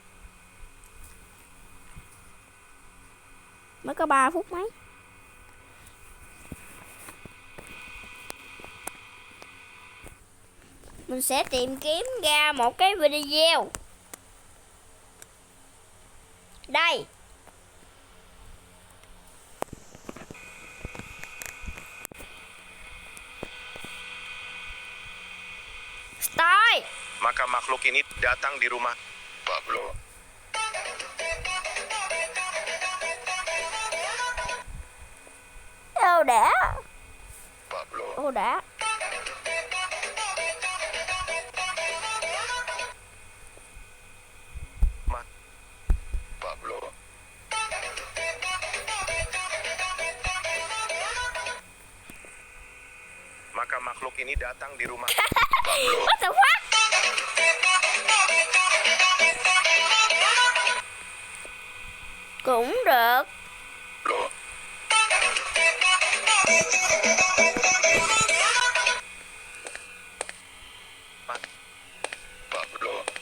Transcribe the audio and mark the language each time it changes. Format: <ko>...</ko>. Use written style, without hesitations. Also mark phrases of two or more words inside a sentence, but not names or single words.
<vi>Mới có 3 phút mấy. Mình sẽ tìm kiếm ra một cái video. Đây. Start.</vi> <id>Maka makhluk ini datang di rumah Pablo.</id> <vi>Ô đã. Pablo. Ô đã. Pablo.</vi> <id>Maka makhluk ini datang di rumah Pablo.</id> <en>What the fuck?</en> <vi>Cũng được.</vi> <id>Loh. Pablo.</id>